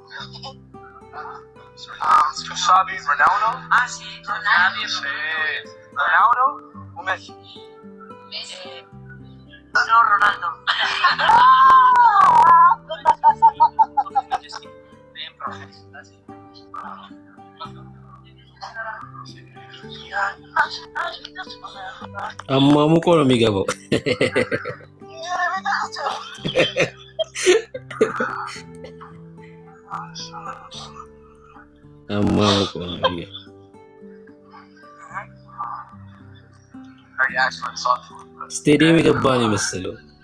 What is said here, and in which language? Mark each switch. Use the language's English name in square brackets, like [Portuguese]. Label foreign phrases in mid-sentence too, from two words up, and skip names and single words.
[Spanish] Tu sabe Ronaldo? Ah, sí, Ronaldo. Sí. Ronaldo o Messi? No, Ronaldo. [Amharic] አሟሙቆ ነው የሚገባው። አሟሙቆ ነው የሚገባው። ስቴዲየም የገባ ነው የመሰለው።